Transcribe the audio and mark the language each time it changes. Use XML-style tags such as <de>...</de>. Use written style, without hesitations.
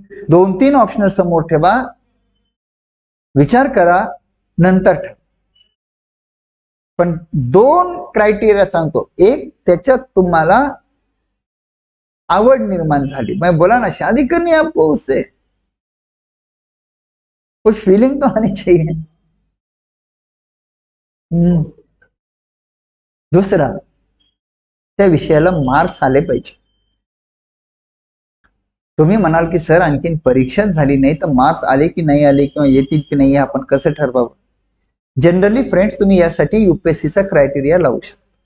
<mr>2-3 optional समोर ठेवा, विचार करा, नंतर ठेवा. पण 2 क्रायटेरिया सांगतो. एक, त्याच्यात तुम्हाला आवड निर्माण झाली.</mr> <hi>मैं बोला ना, शादी करनी है आपको उससे, कुछ फीलिंग तो आनी चाहिए.</hi> <mr>दुसरा, त्या विषयाला मार्क्स आले पाहिजे. तुम्ही म्हणाल की सर आणखीन परीक्षाच झाली नाही तर मार्क्स आले की नाही आले किंवा येतील की नाही आपण कसं ठरवावं? जनरली फ्रेंड्स, तुम्ही यासाठी युपीएससीचा क्रायटेरिया लावू शकता.</mr>